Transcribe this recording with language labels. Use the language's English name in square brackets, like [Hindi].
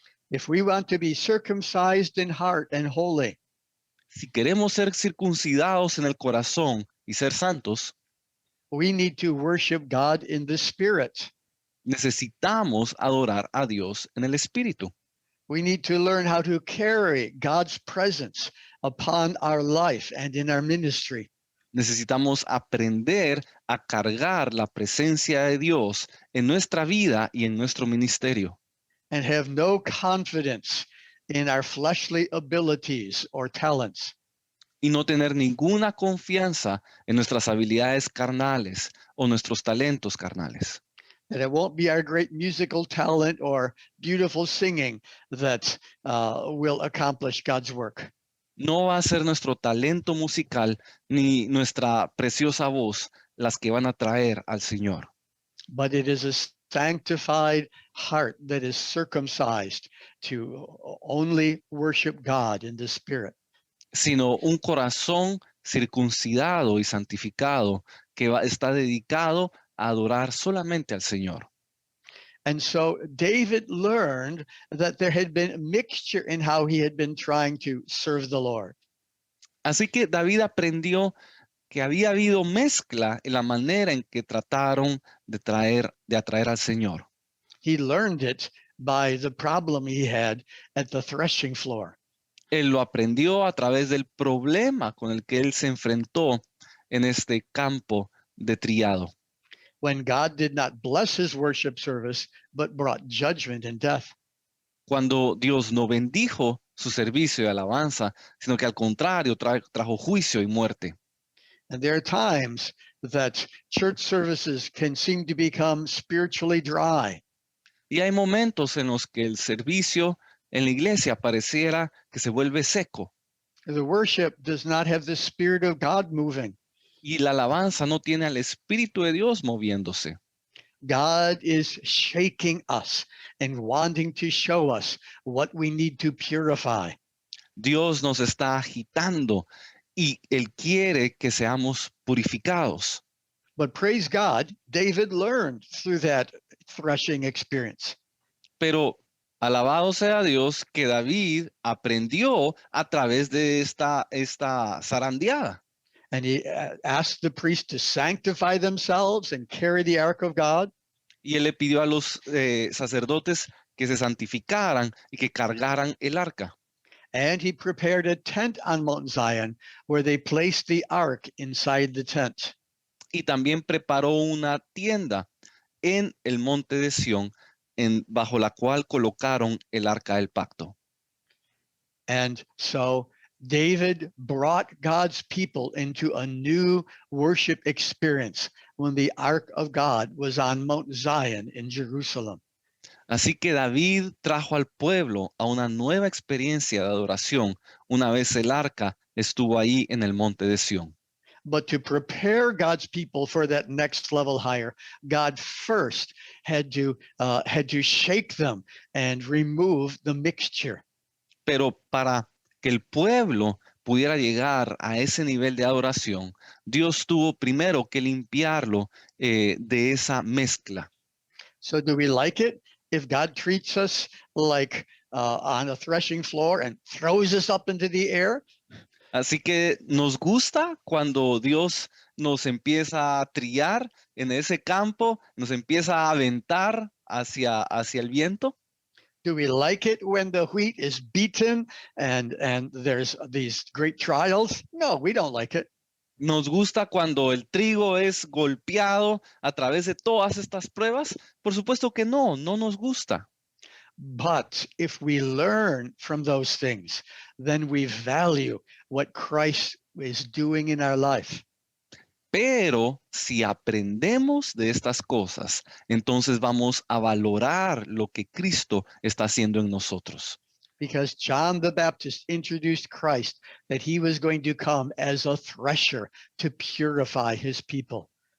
[English] If we want to be circumcised in heart and holy, [Spanish] Si queremos ser circuncidados en el corazón y ser santos, [English] we need to worship God in the Spirit. [Spanish] necesitamos adorar a Dios en el espíritu. [English] We need to learn how to carry God's presence upon our life and in our ministry. [Spanish] Necesitamos aprender a cargar la presencia de Dios en nuestra vida y en nuestro ministerio. [English] And have no confidence in our fleshly abilities or talents. [Spanish] Y no tener ninguna confianza en nuestras habilidades carnales o nuestros talentos carnales. [English] That it won't be our great musical talent or beautiful singing that will accomplish God's work. [Spanish] No va a ser nuestro talento musical ni nuestra preciosa voz las que van a traer al Señor. [English] But it is a sanctified heart that is circumcised to only worship God in the Spirit. [Spanish] sino un corazón circuncidado y santificado que está dedicado a adorar solamente al Señor. [English] And so David learned that there had been a mixture in how he had been trying to serve the Lord. [Spanish] Así que David aprendió que había habido mezcla en la manera en que trataron de atraer al Señor. [English] He learned it by the problem he had at the threshing floor. [Spanish] Él lo aprendió a través del problema con el que él se enfrentó en este campo de triado, [English] When God did not bless his worship service, but brought judgment and death. [Spanish] cuando Dios no bendijo su servicio y alabanza, sino que al contrario trajo juicio y muerte. [English] And there are times that church services can seem to become spiritually dry. [Spanish] Y hay momentos en los que el servicio en la iglesia pareciera que se vuelve seco [English] The worship does not have the Spirit of God moving. [Spanish] y la alabanza no tiene al Espíritu de Dios moviéndose. [English] God is shaking us and wanting to show us what we need to purify. [Spanish] Dios nos está agitando y Él quiere que seamos purificados. [English] But praise God, David learned through that threshing experience. [Spanish] Pero alabado sea Dios que David aprendió a través de esta zarandeada. [English] And he asked the priest to sanctify themselves and carry the ark of God. [Spanish] Y él le pidió a los sacerdotes que se santificaran y que cargaran el arca. [English] And he prepared a tent on Mount Zion where they placed the ark inside the tent. [Spanish] Y también preparó una tienda en el monte de Sión, bajo la cual colocaron el arca del pacto. [English] And so David brought God's people into a new worship experience when the ark of God was on Mount Zion in Jerusalem. [Spanish] Así que David trajo al pueblo a una nueva experiencia de adoración una vez el arca estuvo ahí en el monte de Sión. [English] But to prepare God's people for that next level higher, God first had to shake them and remove the mixture. [Spanish] Pero para que el pueblo pudiera llegar a ese nivel de adoración, Dios tuvo primero que limpiarlo de esa mezcla. [English] So do we like it if God treats us like on a threshing floor and throws us up into the air? [Spanish] Así que nos gusta cuando Dios nos empieza a triar en ese campo, nos empieza a aventar hacia el viento. [English] Do we like it when the wheat is beaten and there's these great trials? No, we don't like it. [Spanish] Nos gusta cuando el trigo es golpeado a través de todas estas pruebas. Por supuesto que no nos gusta. [English] But if we learn from those things, then we value what Christ is doing in our life. [Spanish] Pero si aprendemos de estas cosas, entonces vamos a valorar lo que Cristo está haciendo en nosotros. [English] Because John the Baptist introduced Christ, that he was going to come as a thresher to purify his people.